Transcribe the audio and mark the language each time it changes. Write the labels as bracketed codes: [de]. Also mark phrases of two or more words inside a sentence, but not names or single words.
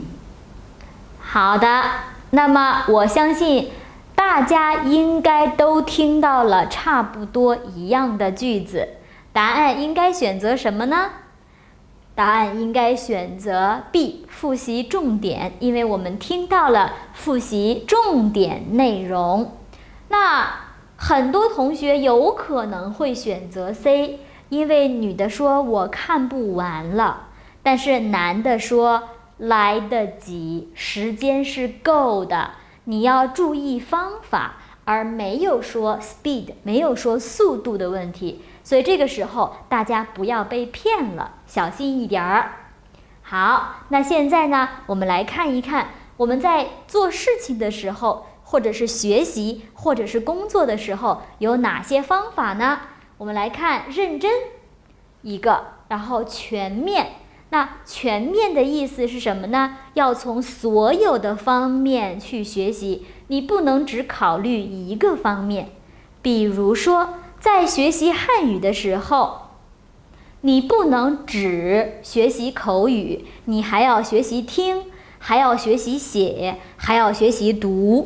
[zh] 好的，那麼我相信大家應該都聽到了差不多一樣的句子，答案應該選擇什麼呢？答案應該選擇 B， 複習重點，因為我們聽到了複習重點內容。那很多同學有可能會選擇 C，因為女的說我看不完了，但是男的說來得及，時間是夠的，你要注意方法，而沒有說 speed， 没有說速度的問題。所以這個時候大家不要被騙了，小心一點兒。好，那現在呢，我們來看一看，我們在做事情的時候，或者是學習，或者是工作的時候，有哪些方法呢？我們來看認真一個，然後全面。那全面的意思是什麼呢？要從所有的方面去學習，你不能只考慮一個方面。比如說，在學習漢語的時候，你不能只學習口語，你還要學習聽，還要學習寫，還要學習讀。